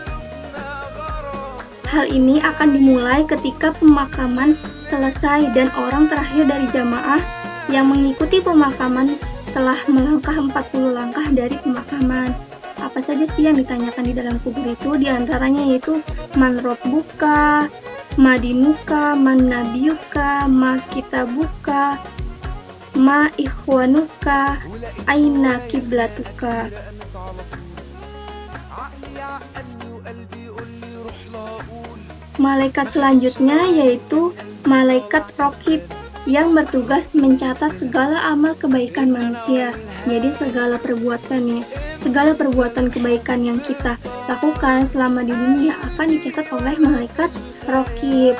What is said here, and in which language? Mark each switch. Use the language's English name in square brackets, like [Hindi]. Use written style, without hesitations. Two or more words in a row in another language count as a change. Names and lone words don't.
[Indonesian] Hal ini akan dimulai ketika pemakaman selesai dan orang terakhir dari jamaah yang mengikuti pemakaman telah melangkah 40 langkah dari pemakaman. Apa saja sih yang ditanyakan di dalam kubur itu? Di antaranya yaitu [Arabic] من ربك، ما دينك، من نبيك، ما كتابك، ما إخوانك، أين قبلتك. [Indonesian] Malaikat selanjutnya yaitu malaikat Raqib yang bertugas mencatat segala amal kebaikan manusia. Jadi segala perbuatan kebaikan yang kita lakukan selama di dunia akan dicatat oleh malaikat Raqib.